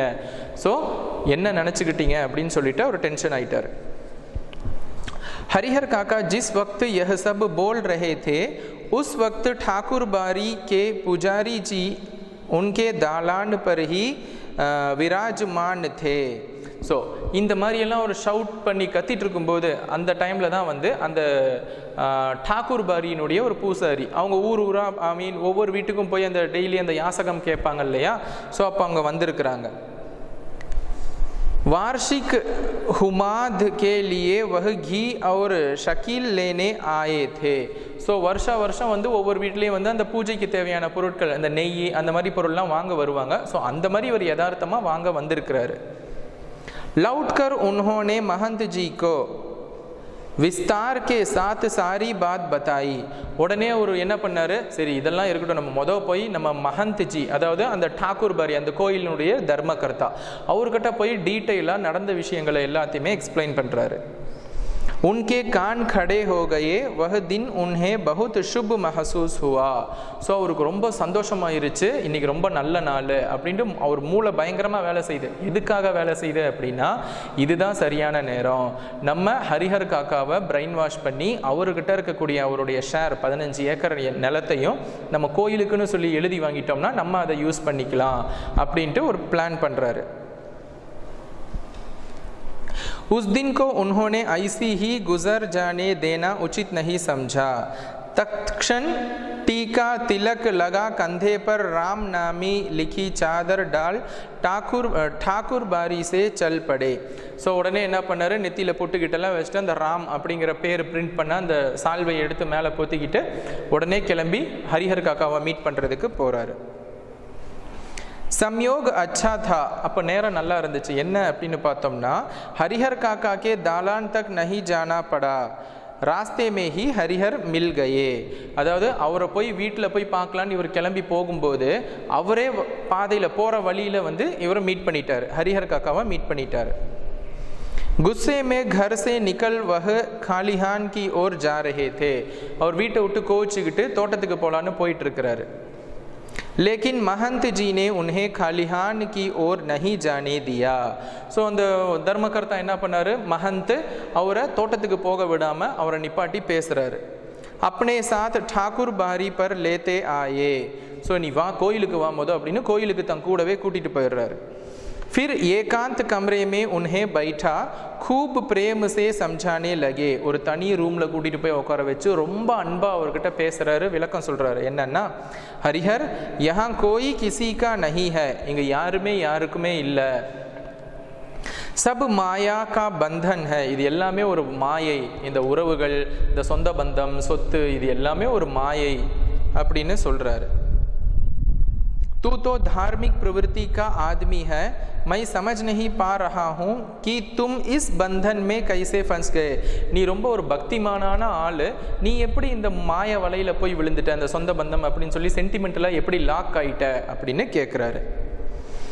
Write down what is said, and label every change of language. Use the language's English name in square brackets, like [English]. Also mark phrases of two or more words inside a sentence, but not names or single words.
[Tamil] ஸோ என்ன நினச்சிக்கிட்டீங்க அப்படின்னு சொல்லிட்டு அவர் டென்ஷன் ஆகிட்டார். [Hindi] हरिहर काका जिस वक्त यह सब बोल रहे थे उस वक्त ठाकुर बारी के पुजारी जी उनके दालान पर ही विराजमान थे. [Tamil] ஸோ இந்த மாதிரியெல்லாம் ஒரு ஷவுட் பண்ணி கத்திட்டு இருக்கும்போது அந்த டைமில் தான் வந்து அந்த டாக்கூர் பாரியினுடைய ஒரு பூசாரி அவங்க ஊராக ஒவ்வொரு வீட்டுக்கும் போய் அந்த டெய்லி அந்த யாசகம் கேட்பாங்க இல்லையா? ஸோ அப்போ அவங்க வந்திருக்கிறாங்க. [Hindi] वार्षिक हुमाद के लिए वह घी और शकील लेने आए थे. [Tamil] ஸோ வருஷம் வந்து ஒவ்வொரு வீட்லேயும் வந்து அந்த பூஜைக்கு தேவையான பொருட்கள் அந்த நெய் அந்த மாதிரி பொருள்லாம் வாங்க வருவாங்க. ஸோ அந்த மாதிரி ஒரு யதார்த்தமாக வாங்க வந்திருக்கிறாரு. [Hindi] लौटकर उन्होंने महंत जी को विस्तार के साथ सारी बात बताई. [Tamil] உடனே ஒரு என்ன பண்ணாரு, சரி இதெல்லாம் இருக்கட்டும், நம்ம போய் நம்ம மஹந்த் ஜி அதாவது அந்த டாக்கூர் பாரி அந்த கோயிலினுடைய தர்மகர்த்தா அவர்கிட்ட போய் டீட்டெயிலாக நடந்த விஷயங்களை எல்லாத்தையுமே எக்ஸ்பிளைன் பண்ணுறாரு. [Hindi] उनके कान खड़े हो गए. वह दिन उन्हें बहुत शुभ महसूस हुआ. [Tamil] ஸோ அவருக்கு ரொம்ப சந்தோஷமாயிருச்சு. இன்றைக்கி ரொம்ப நல்ல நாள் அப்படின்ட்டு அவர் மூளை பயங்கரமாக வேலை செய்யுது. எதுக்காக வேலை செய்யுது அப்படின்னா, இதுதான் சரியான நேரம். நம்ம ஹரிஹர் காக்காவை [English] brain wash [Tamil] பண்ணி அவர்கிட்ட இருக்கக்கூடிய அவருடைய ஷேர் 15 ஏக்கர் நிலத்தையும் நம்ம கோயிலுக்குன்னு சொல்லி எழுதி வாங்கிட்டோம்னா நம்ம அதை யூஸ் பண்ணிக்கலாம் அப்படின்ட்டு ஒரு பிளான் பண்ணுறாரு. [Hindi] उस दिन को उन्होंने ऐसी ही गुजर जाने देना उचित नहीं समझा. तत्क्षण टीका तिलक लगा कंधे पर राम नामी लिखी चादर डाल ठाकुर बारी से चल पड़े. [Tamil] ஸோ உடனே என்ன பண்ணாரு, நெத்தியில் பொட்டுக்கிட்டெல்லாம் வச்சுட்டு அந்த ராம் அப்படிங்கிற பேர் பிரிண்ட் பண்ண அந்த சால்வையை எடுத்து மேலே பொத்திக்கிட்டு உடனே கிளம்பி ஹரிஹர் காக்காவை மீட் பண்ணுறதுக்கு போகிறாரு. [Hindi] संयोग अच्छा था. [Tamil] அப்போ நேரம் நல்லா இருந்துச்சு. என்ன அப்படின்னு பார்த்தோம்னா, [Hindi] हरिहर काका के दालान तक नहीं जाना पड़ा, रास्ते में ही हरिहर मिल गए. [Tamil] அதாவது அவரை போய் வீட்டில் போய் பார்க்கலான்னு இவர் கிளம்பி போகும்போது அவரே பாதையில் போகிற வழியில் வந்து இவரை மீட் பண்ணிட்டார், ஹரிஹர் காக்காவை மீட் பண்ணிட்டார். [Hindi] गुस्से में घर से निकल वह खालिहान की ओर जा रहे थे. [Tamil] அவர் வீட்டை விட்டு கோச்சிக்கிட்டு தோட்டத்துக்கு போகலான்னு போயிட்டு இருக்கிறாரு. [Hindi] लेकिन महंत जी ने उन्हें खालिहान की ओर नहीं जाने दिया. [Tamil] ஸோ அந்த தர்மகர்த்தா என்ன பண்ணாரு, மஹந்த் அவரை தோட்டத்துக்கு போக விடாமல் அவரை நிப்பாட்டி பேசுகிறாரு. [Hindi] अपने साथ ठाकुर बारी पर लेते आए. [Tamil] ஸோ நீ வா கோயிலுக்கு வா மொதல் அப்படின்னு கோயிலுக்கு தன் கூடவே கூட்டிகிட்டு போயிடுறாரு. [Hindi] फिर एकांत कमरे में उन्हें बैठा खूब प्रेम से समझाने लगे. [Tamil] ஒரு தனி ரூமில் கூட்டிகிட்டு போய் உட்கார வச்சு ரொம்ப அன்பாக அவர்கிட்ட பேசுகிறாரு, விளக்கம் சொல்கிறாரு. [Hindi] என்னன்னா, ஹரிஹர் यहाँ कोई किसी का नहीं है. [Tamil] இங்கே யாருமே யாருக்குமே இல்லை. [Hindi] सब माया का बंधन है. [Tamil] இது எல்லாமே ஒரு மாயை. இந்த உறவுகள், இந்த சொந்த பந்தம், சொத்து, இது எல்லாமே ஒரு மாயை அப்படின்னு சொல்கிறாரு. [Hindi] तू तो धार्मिक प्रवृत्ति का आदमी है. मैं समझ नहीं पा रहा हूँ कि तुम इस बंधन में कैसे फंस गए. [Tamil] நீ ரொம்ப ஒரு பக்திமானான ஆள், நீ எப்படி இந்த மாய வலையில் போய் விழுந்துட்ட, இந்த சொந்த பந்தம் அப்படின்னு சொல்லி சென்டிமெண்டலாக எப்படி லாக் ஆகிட்ட அப்படின்னு கேட்குறாரு.